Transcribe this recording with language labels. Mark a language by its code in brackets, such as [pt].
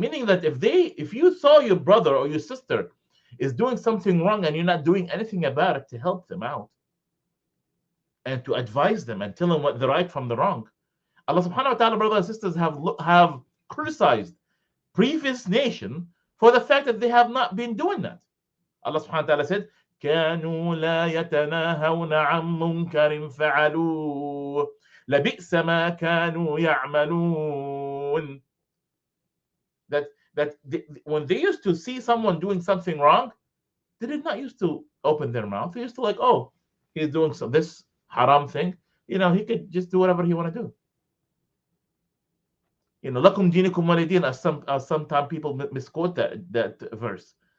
[en] Meaning that if you saw your brother or your sister is doing something wrong and you're not doing anything about it to help them out and to advise them and tell them what the right from the wrong, Allah subhanahu wa ta'ala, brothers and sisters, have criticized previous nation for the fact that they have not been doing that. Allah subhanahu wa ta'ala said, [ar] كانوا لا يتناهون عن منكر فعلوه لبئس ما كانوا يعملون. [en] That when they used to see someone doing something wrong, they did not used to open their mouth. They used to like, oh, he's doing this haram thing. He could just do whatever he want to do. [ar] Lakum dinikum walidin, [en] as sometimes people misquote that verse.